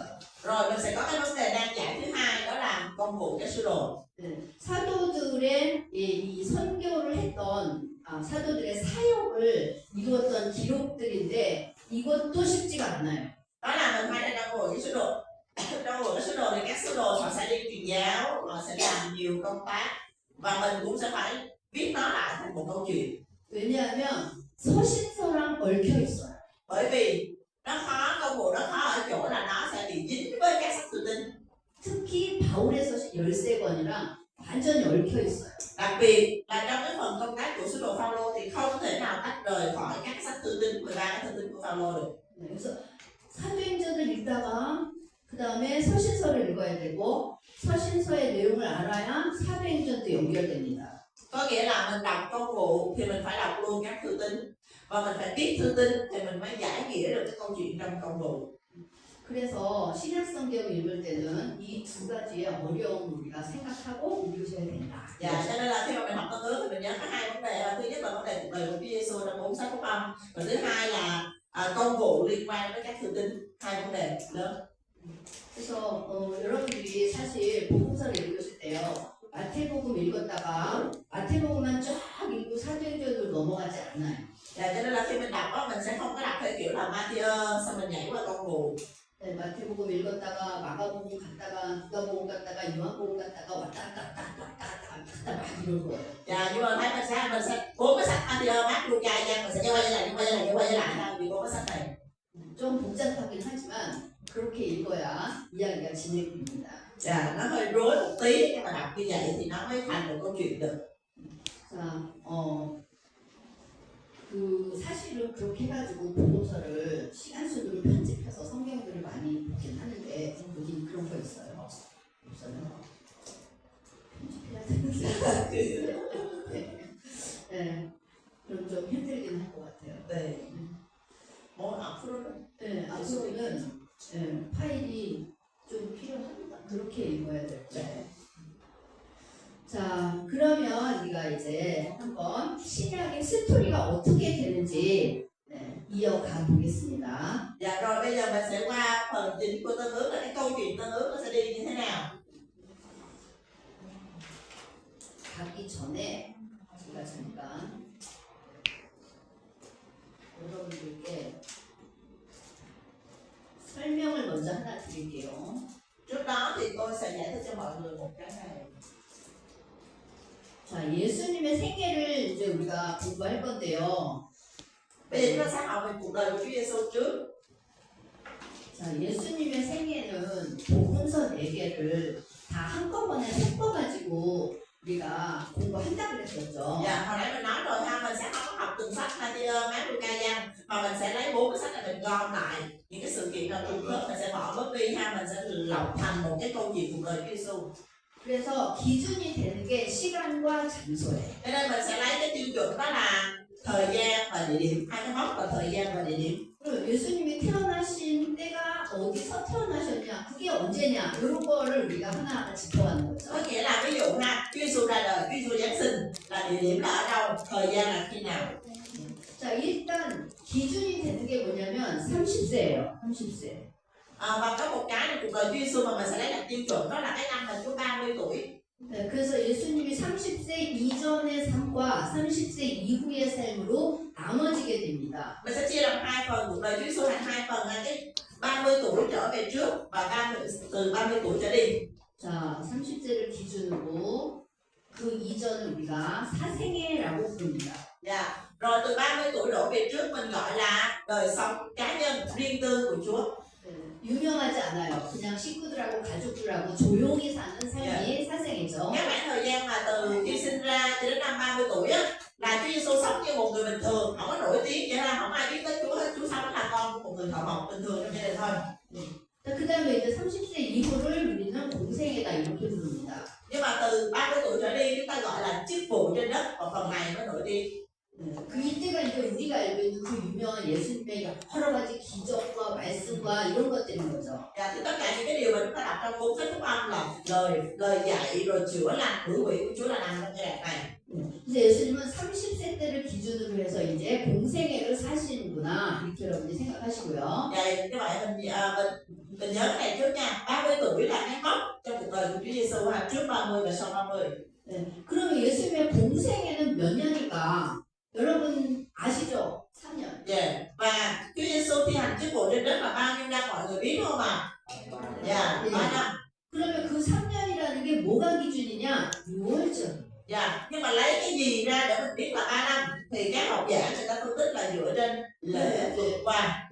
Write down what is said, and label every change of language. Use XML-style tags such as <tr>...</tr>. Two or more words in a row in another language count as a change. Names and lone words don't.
<vi>Rồi mình sẽ có cái vấn đề nan giải thứ hai, đó là công vụ các sứ đồ.</vi> <ko>네, 사도들의 이 선교를 했던 사도들의 사역을 이루었던 기록들인데 이것도 쉽지가 않아요.</ko> <vi>Đó là mình hay là trong vụ các sứ đồ. Trong vụ các sứ đồ thì các sứ đồ họ sẽ đi truyền giáo, họ sẽ làm nhiều công tác và mình cũng sẽ phải viết nó lại thành một câu chuyện.</vi> <ko>왜냐하면 서신서랑 얽혀 있어요.</ko> <vi>Bởi vì nó khó, công vụ nó khó ở chỗ là nó sẽ bị dính với các sách tự tin.</vi> <ko>특히 바울의 서신 13권이랑 완전히 얽혀 있어요.</ko> <vi>Đặc biệt là trong cái phần công tác của sứ đồ Phaolô thì không thể nào tách rời khỏi các sách thư tín, 13 cái thư tín của Phaolô được.</vi> <ko>네, 그래서 사도행전을 읽다가 그 다음에 서신서를 읽어야 되고 서신서의 내용을 알아야 사도행전도 연결됩니다.</ko> <vi>Có nghĩa là mình đọc công vụ thì mình phải đọc luôn các thư tín, và mình phải biết thư tín thì mình mới giải nghĩa được cái câu chuyện trong công vụ.</vi> <ko>그래서 신약성경 읽을 때는 이 두 가지의 어려움을 우리가 생각하고 읽으셔야 된다.</ko> <vi>Dạ, cho nên là khi mà mình học Tân Ước thì mình nhớ có hai vấn đề. Thứ nhất là vấn đề cuộc đời của Chúa Giêsu trong 4 sách Phúc Âm, và thứ hai là công vụ liên quan với các thư tín. Hai vấn đề lớn.</vi> <ko>그래서 여러분들이 사실 복음서를 읽으실 때요. 마태복음 읽었다가 마태복음만 쫙 읽고 사도행전으로 넘어가지 않아요.</ko> <vi>Dạ, cho nên là khi mình đọc đó, mình sẽ không có đọc theo kiểu là Matthew xong mình nhảy qua công vụ.</vi> <ko>네, 마태복음 읽었다가 마가복음 갔다가 누가복음 갔다가 요한복음 갔다가 왔다 막 이런 거예요.</ko> <vi>Dạ, nhưng mà thấy mình sẽ 4 cái sách Matthew, Mác, Luca, Giăng mình sẽ quay lại thôi vì 4 cái sách này.</vi> <ko>좀 복잡하긴 하지만 그렇게 읽어야 이야기가 진행됩니다.</ko> <vi>Dạ, nó hơi rối một tí nhưng mà đọc như vậy thì nó mới thành được câu chuyện được.</vi> <ko>자, 그 사실은 그렇게 해가지고 복음서를 시간 순으로 편집해서 성경들을 많이 보긴 하는데 여기 그런 거 있어요. 없어요. 편집해야 되는데. 네, 그럼 좀 힘들긴 할 것 같아요. 네. 뭐 앞으로는 네, 앞으로는 파일이 좀 필요합니다. 그렇게 읽어야 될 때. 네. 자, 그러면 우리가 이제 한번 신약의 스토리가 어떻게 되는지 이어가 보겠습니다.</ko> <vi>Dạ rồi bây giờ mình sẽ qua phần chính của Tân Ước là cái câu chuyện Tân Ước nó sẽ đi như thế nào.</vi> <ko>가기 전에 제가 잠깐 여러분들께 설명을 먼저 하나 드릴게요.</ko> <vi>Trước đó thì tôi sẽ giải thích cho mọi người một cái này.</vi> <ko>자, 예수님의 생애를 이제 우리가 공부할 건데요.</ko> <vi>Bây giờ chúng ta sẽ học về cuộc đời của Chúa Giêsu trước.</vi> <ko>자, 예수님의 생애는 복음서 4개를 다 한꺼번에 섞어가지고 우리가 공부한다 그랬었죠.</ko> <vi>Dạ, hồi nãy mình nói rồi ha, mình sẽ không có học từng sách Matthew, Mark, Luca, Giăng, mà mình sẽ lấy 4 cái sách này mình gom lại những cái sự kiện nào trùng khớp, mình sẽ bỏ bớt đi ha, mình sẽ lọc thành một cái câu chuyện cuộc đời Chúa Giêsu.</vi> <ko>그래서 기준이 되는 게 시간과 장소예요.</ko> <vi>Cho nên mình sẽ lấy cái tiêu chuẩn đó là thời gian và địa điểm, hai cái mốc là thời gian và địa điểm.</vi> <ko>그리고 예수님이 태어나신 때가 어디서 태어나셨냐, 그게 언제냐, 이런 거를 우리가 하나하나 짚어가는 거죠.</ko> <vi>Có nghĩa là ví dụ ha, Chúa Giêsu ra đời, Chúa Giêsu Giáng sinh là địa điểm là ở đâu, thời gian là khi nào.</vi> <ko>자, 일단 기준이 되는 게 뭐냐면 30세예요. 30세.</ko> <vi>Và có một cái là cuộc đời Chúa Giêsu mà mình sẽ lấy làm tiêu chuẩn, đó là cái năm mà Chúa 30 tuổi.</vi> <ko>네, 그래서 예수님이 30세 이전의 삶과 30세 이후의 삶으로 나눠지게 됩니다.</ko> <vi>Mình sẽ chia làm hai phần, cuộc đời Chúa Giêsu thành hai phần là cái 30 tuổi trở về trước và từ 30 tuổi trở đi.</vi> <ko>자, 30세를 기준으로 그 이전을 우리가 사생애라고 부릅니다.</ko> <vi>Dạ. Rồi từ 30 tuổi đổ về trước mình gọi là đời sống cá nhân riêng tư của Chúa.</vi> <ko>네, 유명하지 않아요. 그냥 식구들하고 가족들하고 조용히 사는 삶이 사생애죠.</ko> <vi>Cái khoảng thời gian mà từ khi sinh ra cho đến năm 30 tuổi á, là Chúa Giêsu sống như một người bình thường, không có nổi tiếng, vậy là không ai biết tới Chúa hết. Chúa sống là con của một người thợ mộc bình thường trong gia đình thôi.</vi> <ko>그 다음에 이제 30세 이후를 우리는 공생애다 이렇게 부릅니다.</ko> <vi>Nhưng mà từ 30 tuổi trở đi chúng ta gọi là chức vụ trên đất, và phần này mới nổi tiếng.</vi> <ko>그 이때가 이제 우리가 알고 있는 그 유명한 예수님의 여러 가지 기적과 말씀과 이런 것들인 거죠.</ko> <vi>Dạ, thì tất cả những cái điều mà chúng ta đọc trong cuốn sách Phúc Âm là lời dạy rồi chữa lành hữu vị của Chúa là nằm trong cái đoạn này.</vi> <ko>이제 예수님은 30세 때를 기준으로 해서 이제 공생애를 사시는구나 이렇게 여러분이 생각하시고요.</ko> <vi>Vậy như vậy mình nhớ cái này trước nha. 30 tuổi là cái mốc trong cuộc đời của Chúa Giêsu ha, trước 30 và sau 30.</vi> <ko>네. 그러면 예수님의 공생애는 몇 년일까? 여러분 아시죠? 3년.</ko> <vi>Dạ. Và Chúa Giêsu thi hành chức vụ trên đất là bao nhiêu năm mọi người biết không ạ? Dạ, 3 năm.</vi> <ko>그러면 그 3년이라는 게 뭐가 기준이냐? 6월절.</ko> <vi>Dạ, nhưng mà lấy cái gì ra để mình biết là 3 năm? Thì các học giả người ta phân tích là dựa trên lễ vượt qua.</vi>